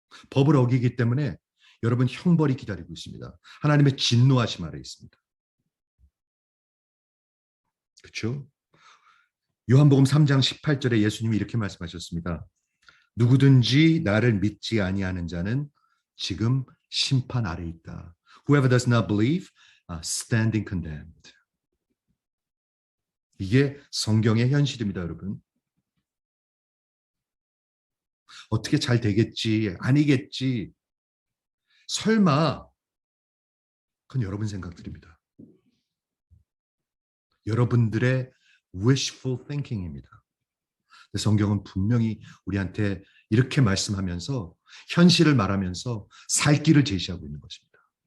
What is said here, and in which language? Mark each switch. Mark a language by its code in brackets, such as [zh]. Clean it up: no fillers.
[ko] 법을 어기기 때문에 여러분 형벌이 기다리고 있습니다. 하나님의 진노하심 아래 있습니다. 그렇죠? 요한복음 3장 18절에 예수님이 이렇게 말씀하셨습니다. 누구든지 나를 믿지 아니하는 자는 지금 심판 아래 있다. [en] Whoever does not believe, standing condemned. [ko] 이게 성경의 현실입니다, 여러분. 어떻게 잘 되겠지, 아니겠지. 설마, 그건 여러분 생각들입니다. 여러분들의 wishful thinking입니다. 성경은 분명히 우리한테 이렇게 말씀하면서 현실을 말하면서 살 길을 제시하고 있는 것입니다.